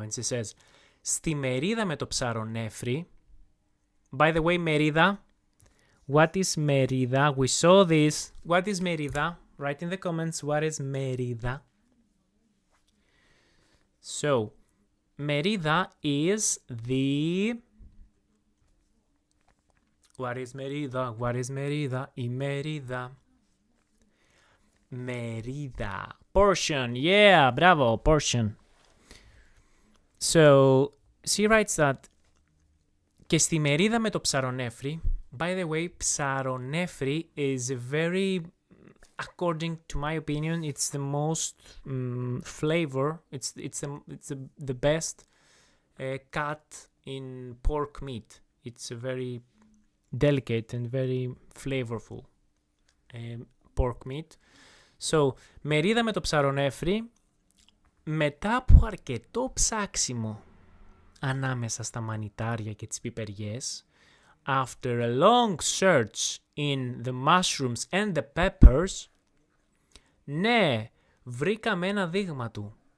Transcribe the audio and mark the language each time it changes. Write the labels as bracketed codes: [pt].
[en] And she says, [el] στη μερίδα με το ψαρονέφρι. [en] By the way, μερίδα. What is μερίδα? We saw this. What is μερίδα? Write in the comments what is μερίδα. So, μερίδα is the... What is μερίδα? What is μερίδα? [el] Η μερίδα. Μερίδα. Portion. [en] Yeah, bravo. Portion. So, she writes that [el] και στη μερίδα με το ψαρονέφρι. [en] By the way, ψαρονέφρι is a very, according to my opinion, it's the most flavor. It's the best cut in pork meat. It's a very delicate and very flavorful pork meat. [el] So, μερίδα με το ψαρονέφρι, μετά από αρκετό ψάξιμο ανάμεσα στα μανιτάρια και τις πιπεριές, [en] after a long search in the mushrooms and the peppers, [el] ναι, βρήκαμε ένα δείγμα του.